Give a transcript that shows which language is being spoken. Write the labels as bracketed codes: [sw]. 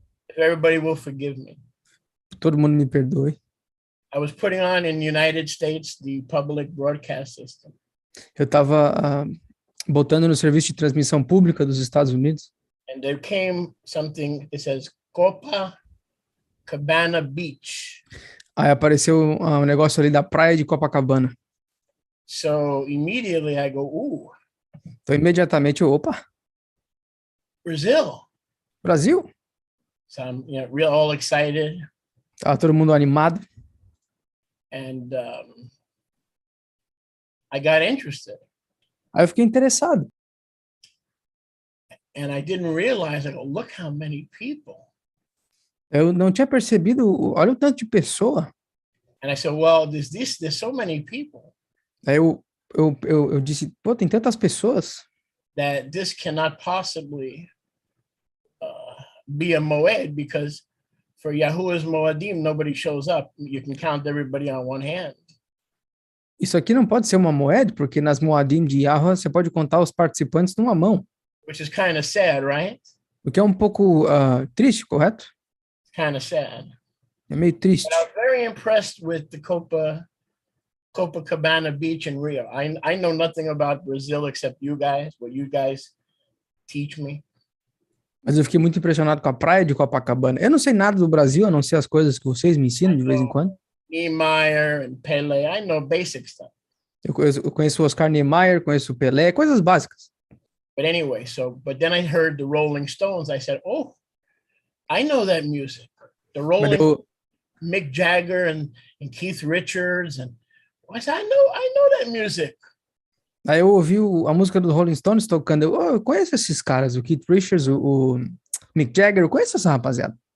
[en] If everybody will forgive me. [pt] Todo mundo me perdoe. [en] I was putting on in the United States the public broadcast system. [pt] Eu estava botando no serviço de transmissão pública dos Estados Unidos. [en] And there came something that says Copacabana Beach. [pt] Aí apareceu um negócio ali da praia de Copacabana. [en] So immediately I go, ooh. [pt] Então imediatamente eu, opa, [en] Brazil. [pt] Brasil? [en] So I'm real all excited. [pt] Tava todo mundo animado. [en] And I got interested. [pt] Aí eu fiquei interessado. [en] And I didn't realize, I go, look how many people. [pt] Eu não tinha percebido, olha o tanto de pessoa. [en] And I said, well, there's so many people. [pt] Aí eu disse, pô, tem tantas pessoas. [en] That this cannot possibly be a moed, because for Yahuwah's Moadim, nobody shows up. You can count everybody on one hand. [pt] Isso aqui não pode ser uma moed, porque nas Moadim de Yahweh você pode contar os participantes numa mão. [en] Which is kind of sad, right? [pt] O que é um pouco triste, correto? [en] Kind of sad. [pt] É meio triste. [en] But I was very impressed with the Copacabana Beach in Rio. I know nothing about Brazil except you guys, what you guys teach me. [pt] Mas eu fiquei muito impressionado com a praia de Copacabana. Eu não sei nada do Brasil, a não ser as coisas que vocês me ensinam de vez em quando. [en] Niemeyer and Pele, I know basic stuff. [pt] Eu conheço o Oscar Niemeyer, conheço o Pelé, coisas básicas. [en] But anyway, but then I heard the Rolling Stones. I said, oh, I know that music. The Rolling, Mick Jagger and Keith Richards. And I said, I know that music. [pt] Aí eu ouvi a música do Rolling Stones tocando. Eu conheço esses caras, o Keith Richards, o Mick Jagger, eu conheço essa rapaziada.